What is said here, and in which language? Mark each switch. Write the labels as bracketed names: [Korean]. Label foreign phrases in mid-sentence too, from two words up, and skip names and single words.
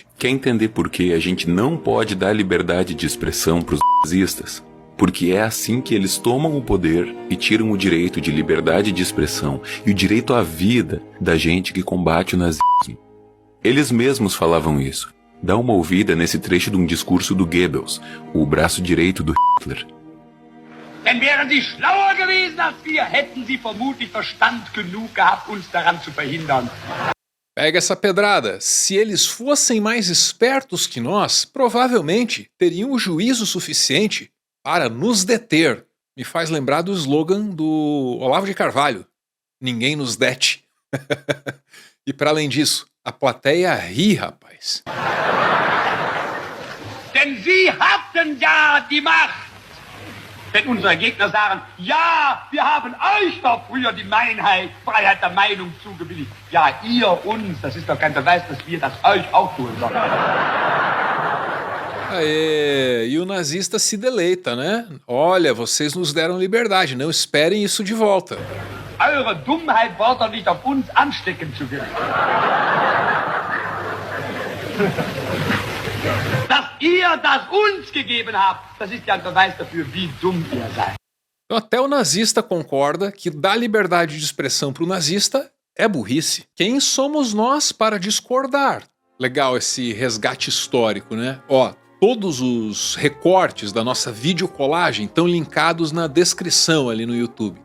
[Portuguese] Quer entender por que a gente não pode dar liberdade de expressão para os nazistas? Porque é assim que eles tomam o poder e tiram o direito de liberdade de expressão e o direito à vida da gente que combate o nazismo. Eles mesmos falavam isso. Dá uma ouvida nesse trecho de um discurso do Goebbels, o braço direito do Hitler. [German] Denn wären sie schlauer gewesen als wir, hätten sie vermutlich Verstand genug gehabt, uns daran zu verhindern. [Portuguese] Pega essa pedrada. Se eles fossem mais espertos que nós, provavelmente teriam o juízo suficiente para nos deter. Me faz lembrar do slogan do Olavo de Carvalho. Ninguém nos dete. E para além disso, a plateia ri, rapaz. [German] Denn Sie hatten ja die Macht. Wenn unsere Gegner sagen, ja, wir haben euch doch früher die Freiheit der Meinung zugebilligt. Ja, ihr uns, das ist doch kein Beweis, dass wir das euch auch tun sollen. [Portuguese] Aê, e o nazista se deleita, né? Olha, vocês nos deram liberdade, não esperem isso de volta. [German] Eure Dummheit war doch nicht auf uns anstecken zu können. Dass ihr das uns gegeben habt, das ist ja ein Beweis dafür, wie dumm ihr seid. [Portuguese] Então até o nazista concorda que dar liberdade de expressão para o nazista é burrice. Quem somos nós para discordar? Legal esse resgate histórico, né? Ó, todos os recortes da nossa videocolagem estão linkados na descrição ali no YouTube.